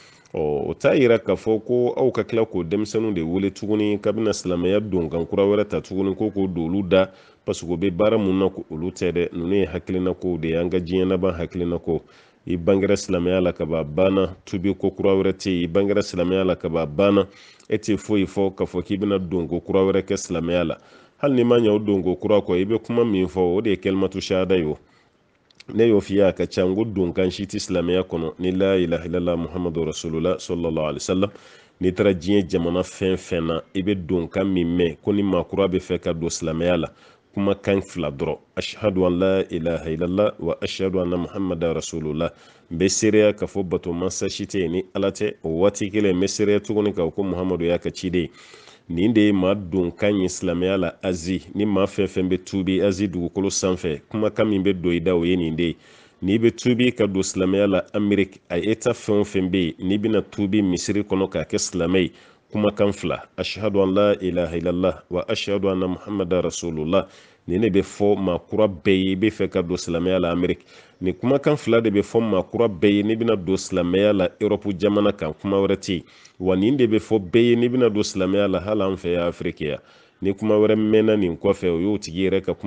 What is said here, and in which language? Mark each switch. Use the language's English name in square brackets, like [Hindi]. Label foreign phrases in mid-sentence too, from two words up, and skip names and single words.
[Bambara] o t'a yira k'a fɔ ko aw ka tila k'o denmisɛnninw de wele tuguni kabina silamɛya don kan kura wɛrɛ ta tuguni ko k'o don olu da [French] parce que [Bambara] u bɛ baara mun na olu tɛ dɛ ninnu ye hakilina kow de ye an ka diɲɛ laban hakilina ko i bangera silamɛya la ka ban banna tubi ko kura wɛrɛ tɛ yen i bangera silamɛya la ka ban banna e tɛ foyi fɔ k'a fɔ k'i bɛna donko kura wɛrɛ kɛ silamɛya la hali ni ma ɲɛ o donko kura kɔ i bɛ kuma min fɔ o de ye [Arabic] كلمة الشهادة [Bambara] ye o ne y'o f'i ye a ka ca n ko donkan si tɛ silamɛya kɔnɔ ni [Arabic] لا إله إلا الله محمد رسول الله صلى الله عليه وسلم [Bambara] n'i taara diɲɛ jamana fɛn fɛn na i bɛ donkan min mɛn ko ni maakura bɛ fɛ ka don silamɛya la kumakan fila dɔrɔn [Arabic] أشهد أن لا إله إلا الله وأشهد أن محمدا رسول الله [Bambara] n bɛ seereya k'a fɔ bato mansa si tɛ yen ni ala tɛ o waati kelen n bɛ seereya tuguni k'a ko muhammadu y'a ka ciden nin de ye maa donkan ye silamɛya la azi ni maa fɛn fɛn bɛ tuubi azi dugukolo sanfɛ kumakan min bɛ don i da o ye nin de ye n'i bɛ tuubi ka don silamɛya la ameriki a eta fɛn o fɛn bɛ yen n'i bɛna tuubi misiri kɔnɔ k'a kɛ silamɛ ye kumakan fila [Arabic] أشهد أن لا إله إلا الله وأشهد أن محمدا رسول الله [Bambara] nin de bɛ fɔ maakura bɛɛ ye i bɛ fɛ ka don silamɛya la ameriki nin kumakan fila de bɛ fɔ maakura bɛɛ ye n'i bɛna don silamɛya la erɔpu jamana kan kuma wɛrɛ tɛ yen wa nin de bɛ fɔ bɛɛ ye n'i bɛna don silamɛya la hali an fɛ yan afiriki yan ni kuma wɛrɛ mɛnna nin kɔfɛ o y'o tigi yɛrɛ ka